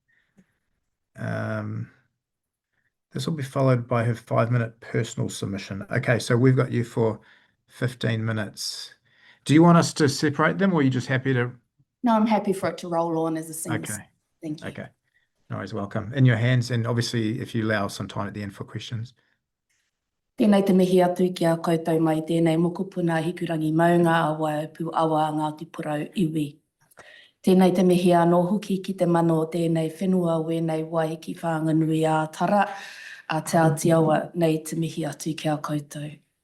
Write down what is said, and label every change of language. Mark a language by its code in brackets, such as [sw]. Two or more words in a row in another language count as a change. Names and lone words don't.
[en] This will be followed by her 5-minute personal submission. Okay, so we've got you for 15 minutes. Do you want us to separate them, or are you just happy to? No, I'm happy for it to roll on as a single. Okay. Thank you. Okay. No worries, welcome. In your hands, and obviously if you allow some time at the end for questions. [mi] Tēnei te mihi atu ki a koutou mai, tēnei mokupuna hikurangi maunga a waipu awa Ngati Porou iwi. Tēnei te mihi anō hoki ki te mano tēnei whenua wēnei wai ki whanganui a tara a te Aotearoa nei te mihi atu ki a koutou.